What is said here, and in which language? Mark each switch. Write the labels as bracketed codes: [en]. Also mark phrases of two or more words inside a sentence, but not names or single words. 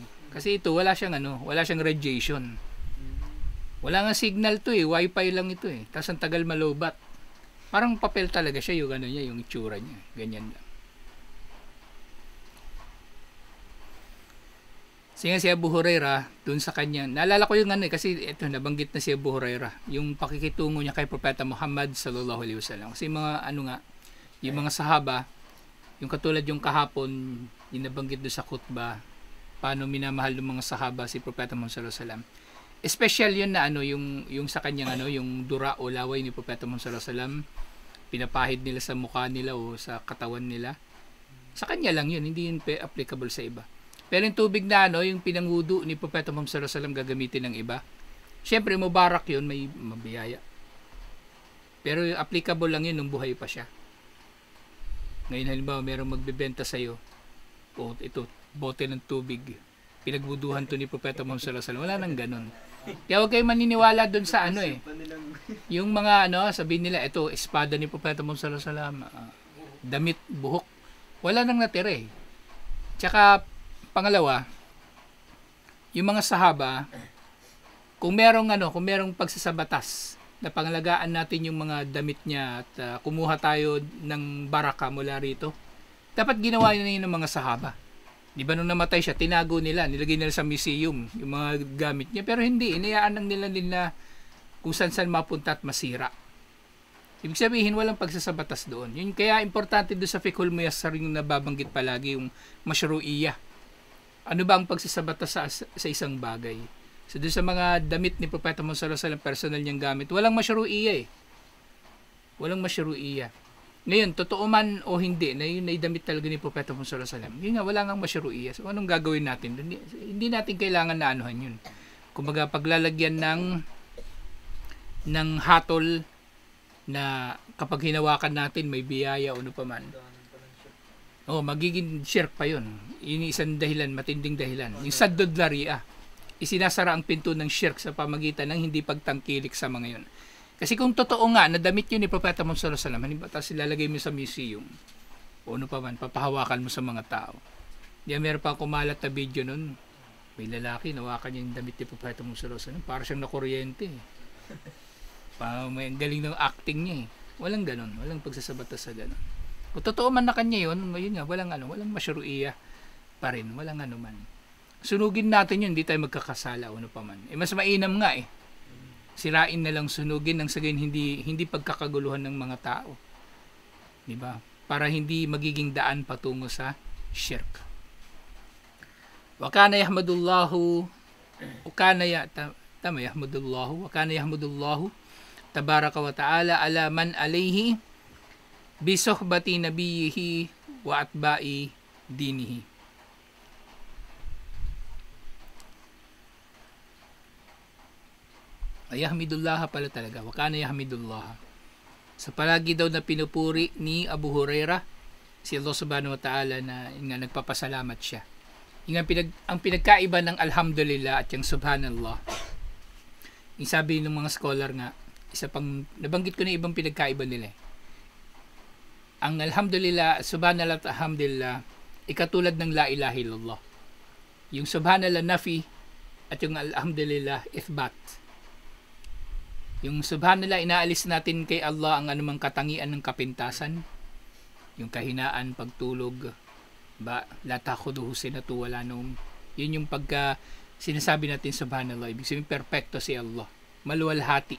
[tl] Kasi ito, wala siyang radiation. Wala nga signal to Wi-Fi lang ito Tapos ang tagal malobat. Parang papel talaga siya, yung yung itsura niya. Ganyan lang. Sige si Abu Huraira, dun sa kanya, naalala ko yung kasi ito, nabanggit na si Abu Huraira, yung pakikitungo niya kay Propeta Muhammad [ar] صلى الله عليه وسلم. [tl] Kasi mga yung mga sahaba, yung katulad yung kahapon, yung nabanggit doon sa khutbah, paano minamahal ng mga sahaba si Propeta Muhammad [ar] صلى الله عليه وسلم. [tl] Special yun na yung sa kanyang yung dura o laway ni Propeta Muhammad [ar] صلى الله عليه وسلم, [tl] pinapahid nila sa mukha nila o sa katawan nila. Sa kanya lang yun, hindi yun applicable sa iba. Pero yung tubig na yung pinangudo ni Propeta Muhammad [ar] صلى الله عليه وسلم [tl] gagamitin ng iba. Syempre mubarak yun, may mabiyaya. Pero yung applicable lang yun nung buhay pa siya. Ngayon halimbawa merong magbebenta sa iyo, ito bote ng tubig. Pinagbuduhan to ni Propeta Muhammad [ar] صلى الله عليه وسلم. [tl] Wala nang ganun. Kaya huwag kayong maniniwala doon sa yung mga sabihin nila ito espada ni Propeta Muhammad [ar] صلى الله عليه وسلم, [tl] damit, buhok. Wala nang natira Tsaka pangalawa, yung mga sahaba, kung merong pagsasabatas na pangalagaan natin yung mga damit niya at kumuha tayo ng baraka mula rito, dapat ginawa niya ng mga sahaba. Di ba nung namatay siya, tinago nila, nilagay nila sa museum yung mga gamit niya, pero hindi, inayaan lang nila kung saan mapunta at masira. Ibig sabihin, walang pagsasabatas doon. Yun kaya importante doon sa fiqhul muyassar yung nababanggit palagi, yung mashru'iyah. Ano ba ang pagsasabatas sa isang bagay? So doon sa mga damit ni Propeta Muhammad [ar] صلى الله عليه وسلم, [tl] personal niyang gamit, walang mashru'iyah Walang mashru'iyah. Ngayon, totoo man o hindi, na yun ay damit talaga ni Propeta Muhammad [ar] صلى الله عليه وسلم. [tl] Yun nga, wala ngang mashru'iyah. So anong gagawin natin? Hindi natin kailangan na anuhan yun. Kumbaga, paglalagyan ng hatol na kapag hinawakan natin may biyaya o ano pa man. Magiging shirk pa yun. Yun isang dahilan, matinding dahilan. Yung [ar] سد الذرائع, [tl] isinasara ang pinto ng shirk sa pamagitan ng hindi pagtangkilik sa mga yun. Kasi kung totoo nga, nadamit yun ni Propeta Muhammad [ar] صلى الله عليه وسلم, [tl] halimbawa tapos ilalagay mo sa museum, o ano pa man, papahawakan mo sa mga tao. Diyan meron pa kumalat na video nun, may lalaki, nawakan niya yung damit ni Propeta Muhammad [ar] صلى الله عليه وسلم, [tl] para siyang nakuryente. May galing ng acting niya Walang ganun, walang pagsasabatas sa ganun. Kung totoo man na kanya yun nga, walang mashru'iyah pa rin, walang man. Sunugin natin yun, hindi tayo magkakasala o ano pa man. Mas mainam nga sirain na lang sunugin nang sagayon hindi pagkakaguluhan ng mga tao. 'Di ba? Para hindi magiging daan patungo sa shirk. [ar] وكان يحمد الله تبارك وتعالى على من عليه بصحبة نبيه وأتباع دينه. [tl] Yahmidullah pala talaga. [ar] وكان يحمد الله. [tl] Sa palagi daw na pinupuri ni Abu Huraira si Allah [ar] سبحانه وتعالى [tl] na nagpapasalamat siya. Ang pinagkaiba ng alhamdulillah at yung subhanallah. Yung sabi ng mga scholar nga, isa pang nabanggit ko na ibang pinagkaiba nila. Ang [ar] الحمد لله، سبحان الله [tl] at alhamdulillah, ikatulad ng [ar] لا إله إلا الله. [tl] Yung [ar] سبحان الله نفي [tl] at yung [ar] الحمد لله إثبات. [tl] Yung subhanallah, inaalis natin kay Allah ang anumang katangian ng kapintasan, yung kahinaan, pagtulog, [ar] لا تأخذه سنة ولا نوم. [tl] Yun yung pagka sinasabi natin subhanallah, ibig sabihin perfecto si Allah, maluwalhati.